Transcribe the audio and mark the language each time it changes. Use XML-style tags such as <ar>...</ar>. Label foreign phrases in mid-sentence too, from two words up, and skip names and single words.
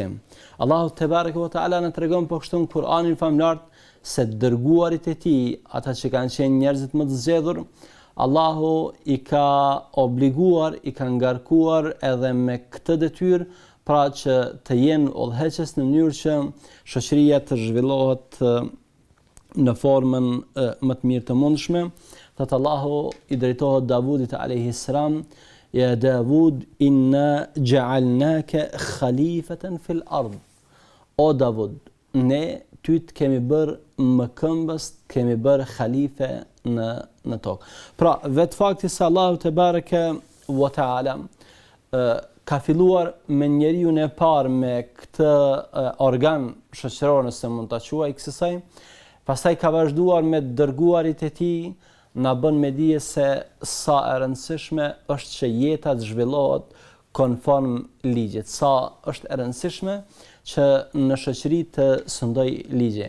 <sq>Allahu</sq> <ar>تبارك وتعالى</ar> <sq>na tregon po kështu në Kur'anin famlar se dërguarit e tij, ata që kanë qenë njerëzit më të zgjedhur, Allahu i ka obliguar, i ka ngarkuar edhe me këtë detyrë, pra që të jenë udhëheqës në mënyrë që shoqëria të zhvillohet në formën më të mirë të mundshme. Thot Allahu i drejtohet Davudit</sq> <ar>عليه السلام, يا داود إنا جعلناك خليفة في الأرض.</ar> <sq>O Davud, ne ty të kemi bërë mëkëmbës, kemi bërë khalife në tokë. Pra, vetë fakti se Allahu</sq> <ar>تبارك وتعالى</ar> <sq>ka filluar me njeriu e parë me këtë organ shoqëror, nëse mund ta quaj kësaj, pastaj ka vazhduar me dërguarit e tij, na bën me dije se sa e rëndësishme është që jeta të zhvillohet konform ligjit, sa është e rëndësishme që në shoqëri të sundoj ligje.</sq>